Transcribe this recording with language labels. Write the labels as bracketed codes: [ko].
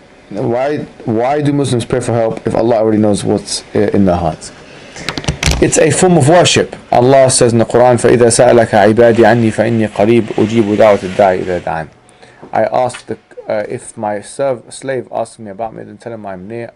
[en] Why do Muslims pray for help if Allah already knows what's in their hearts? It's a form of worship. Allah says in the Quran, [ar] فَإِذَا سَأَلَكَ عِبَادِي عَنِّي فَإِنِّي قَرِيبٌ أُجِيبُ دَعْوَةَ الدَّاعِ إِذَا دَعَانِ. [en] I ask if my slave asks me about me, then tell him I am near.